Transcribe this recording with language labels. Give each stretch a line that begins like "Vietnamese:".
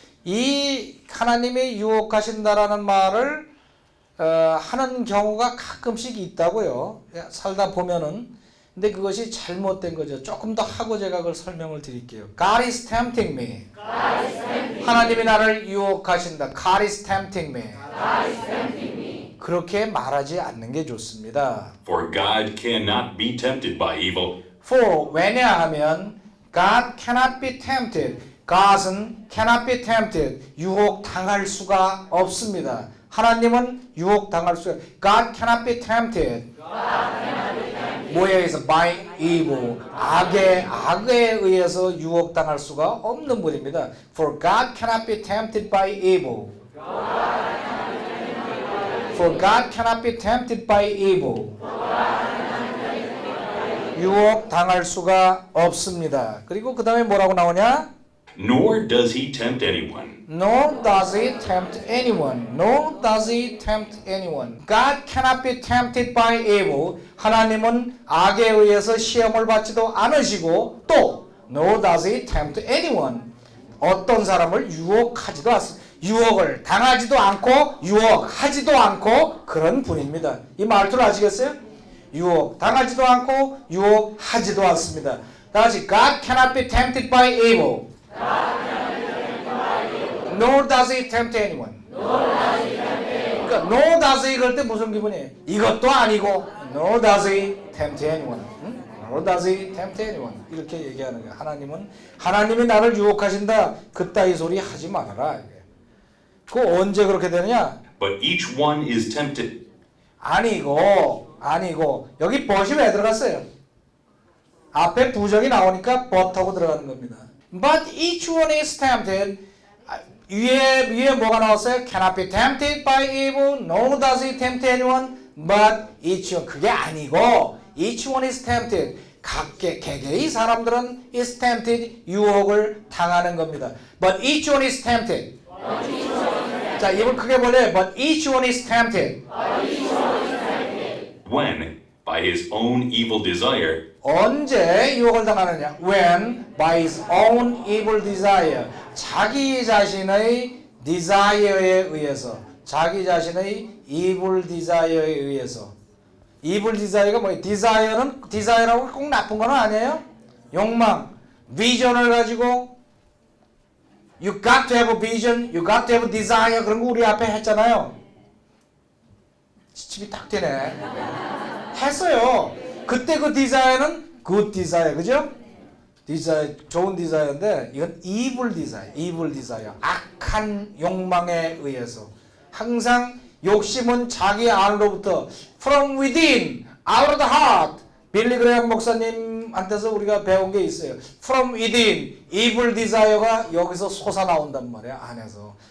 Korean: 이 하나님이 유혹하신다라는 말을 하는 경우가 가끔씩 있다고요. 살다 보면은. 근데 그것이 잘못된 거죠. 조금 더 하고 제가 그걸 설명을 드릴게요.
English: God is tempting me.
Korean: 하나님이 나를 유혹하신다.
English: God is tempting me.
Korean: 그렇게 말하지 않는 게 좋습니다.
English: For God cannot be tempted by evil. For
Korean: 왜냐하면
English: God cannot be tempted. God은 cannot be tempted.
Korean: 유혹 당할 수가 없습니다. 하나님은 유혹 당할 수가.
English: God cannot be tempted.
Korean: 뭐에 의해서?
English: By evil.
Korean: 악에 의해서 유혹 당할 수가 없는 분입니다.
English: For God cannot be tempted by evil. For God cannot be tempted by evil.
Korean: 유혹 당할 수가 없습니다. 그리고 그 다음에 뭐라고 나오냐?
English: Nor does he tempt anyone. Nor does he tempt anyone. Nor does he tempt anyone. God cannot be tempted by evil.
Korean: 하나님은 악에 의해서 시험을 받지도 않으시고 또
English: Nor does he tempt anyone.
Korean: 어떤 사람을 유혹하지도 않습니다. 유혹을 당하지도 않고 유혹하지도 않고 그런 분입니다. 이 말투를 아시겠어요? 유혹 당하지도 않고 유혹하지도 않습니다. 다시
English: God cannot be tempted by evil. Nor does he tempt anyone.
Korean: 그러니까
English: no does he
Korean: 그럴 때 무슨 기분이에요? 이것도 아니고
English: no does he tempt anyone. No does he tempt anyone.
Korean: 이렇게 얘기하는 거예요. 하나님이 나를 유혹하신다. 그따위 소리 하지 말아라. 그 언제 그렇게 되느냐?
English: But each one is tempted.
Korean: 아니고 여기 but이 왜 들어갔어요? 앞에 부정이 나오니까 but하고 들어가는 겁니다.
English: But each one is tempted.
Korean: 위에 뭐가 나왔어요?
English: Cannot be tempted by evil. No does he tempt anyone. But each one.
Korean: 그게 아니고
English: each one is tempted.
Korean: 개개의 사람들은
English: is tempted.
Korean: 유혹을 당하는 겁니다.
English: But each one is tempted.
Korean: 자, 입을 크게 벌려요.
English: But each one is tempted. When, by his own evil desire,
Korean: 언제 유혹을 당하느냐?
English: When by his own evil desire.
Korean: 자기 자신의 desire에 의해서. 자기 자신의 evil desire에 의해서. evil desire가 뭐예요? desire라고 꼭 나쁜 건 아니에요. 욕망, 비전을 가지고
English: you got to have a vision, you got to have a desire
Korean: 그런 거 우리 앞에 했잖아요. 시침이 딱 되네. 했어요. 그때 그 desire는 good desire, 그죠? desire, 좋은 desire인데 이건 evil desire, 악한 욕망에 의해서. 항상 욕심은 자기 안으로부터
English: from within, out of the heart.
Korean: 빌리 그레이엄 목사님한테서 우리가 배운 게 있어요.
English: From within,
Korean: evil desire가 여기서 솟아나온단 말이야, 안에서.